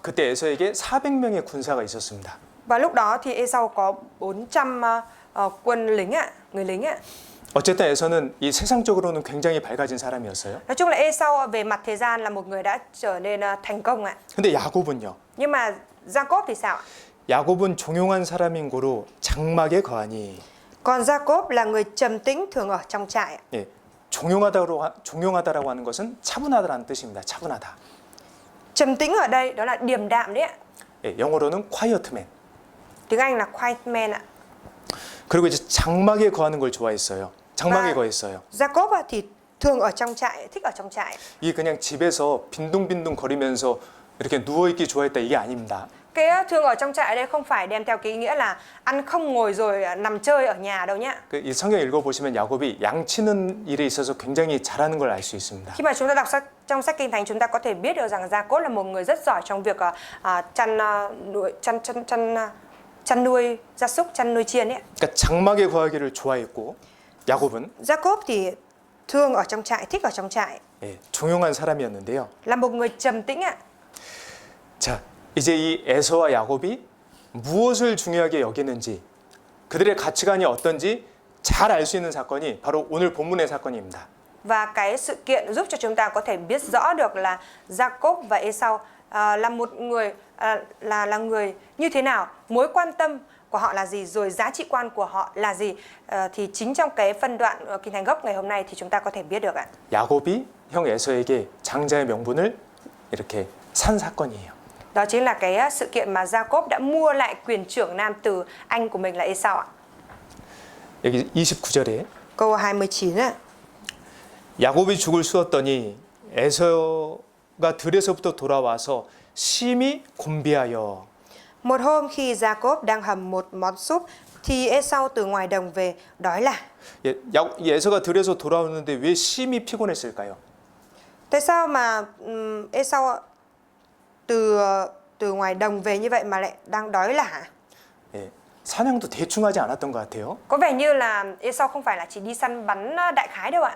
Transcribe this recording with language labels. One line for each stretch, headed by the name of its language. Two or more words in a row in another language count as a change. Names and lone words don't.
Korean: 그때 에서에게 400명의 군사가 있었습니다.
Vietnamese: Và lúc đó thì Esau có 400 quân lính ạ, người lính ạ.
Korean: 어쨌든 에서는 이 세상적으로는 굉장히 밝아진 사람이었어요.
Vietnamese: Nói chung là Esau về mặt thời gian là một người đã trở nên thành công ạ.
Korean: 근데 야곱은요.
Vietnamese: Nhưng mà Jacob thì sao ạ?
Korean: 야곱은 종용한 사람인 고로 장막에 거하니.
Vietnamese: Còn Jacob là người trầm tĩnh thường ở trong trại ạ.
Korean: 예, 종용하다라고 하는 것은 차분하다라는 뜻입니다. 차분하다.
Vietnamese: Trầm tĩnh ở đây đó là điềm đạm đấy ạ.
Korean: 예, 영어로는
English: quiet man.
Vietnamese: Tiếng Anh là
English: quiet man
Vietnamese: ạ.
Korean: 그리고 이제 장막에 거하는 걸 좋아했어요. 장막에 와. 거했어요.
Vietnamese: Jacob thì thường ở trong trại, thích ở trong trại.
Korean: 이게 그냥 집에서 빈둥빈둥 거리면서 이렇게 누워 있기 좋아했다 이게 아닙니다.
Vietnamese: Cái thường ở trong trại đây không phải đem theo cái ý nghĩa là ăn không ngồi rồi nằm chơi ở nhà đâu nhá.
Korean: 이 성경 읽어 보시면 야곱이 양치는 일에 있어서 굉장히 잘하는 걸 알 수 있습니다.
Vietnamese: Khi mà chúng ta đọc trong sách Kinh Thánh, chúng ta có thể biết được rằng Jacob là một người rất giỏi trong việc chăn nuôi gia súc, chăn nuôi chiên ấy.
Korean: 그러니까 장막에 거하기를 좋아했고 야곱은
Vietnamese: Jacob thì thường ở trong trại, thích ở trong trại,
Korean: 예, 종용한 사람이었는데요.
Vietnamese: là một người trầm tĩnh ạ.
Korean: 자, 이제 이 에서와 야곱이 무엇을 중요하게 여기는지 그들의 가치관이 어떤지 잘 알 수 있는 사건이 바로 오늘 본문의 사건입니다.
Vietnamese: Và cái sự kiện giúp cho chúng ta có thể biết rõ được là Jacob và Esau là một người là người như thế nào, mối quan tâm của họ là gì, rồi giá trị quan của họ là gì, thì chính trong cái phân đoạn Kinh Thánh gốc ngày hôm nay thì chúng ta có thể biết được ạ.
Korean: 야곱이 형 에서에게 장자의 명분을 이렇게 산 사건이에요.
Vietnamese: Đó chính là cái sự kiện mà Jacob đã mua lại quyền trưởng nam từ anh của mình là Esau ạ.
Korean: 여기 29절에
Vietnamese: Câu 29 ạ.
Korean: 야곱이 죽을 쑤었더니 에서가 들에서부터 돌아와서 심히 곤비하여.
Vietnamese: Một hôm khi Jacob đang hầm một món súp thì Esau từ ngoài đồng về đói là.
Korean: 에서가 들에서 돌아오는데 왜 심히 피곤했을까요?
Vietnamese: Tại sao mà Esau từ từ ngoài đồng về như vậy mà lại đang đói lả.
Korean: 예, 사냥도 대충 하지 않았던 것 같아요.
Vietnamese: Có vẻ như là Esau không phải là chỉ đi săn bắn đại khái đâu ạ,